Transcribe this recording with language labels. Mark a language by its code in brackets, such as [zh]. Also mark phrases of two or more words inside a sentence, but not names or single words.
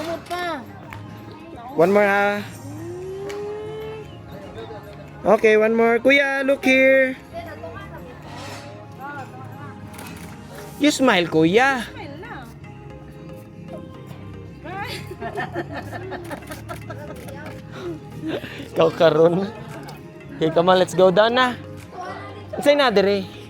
[en] One more, ha. Okay, one more. Kuya, look here. You smile, kuya. [ceb] Ikaw karon. [en] Okay, come on, let's go down na. [ceb] Say na dire.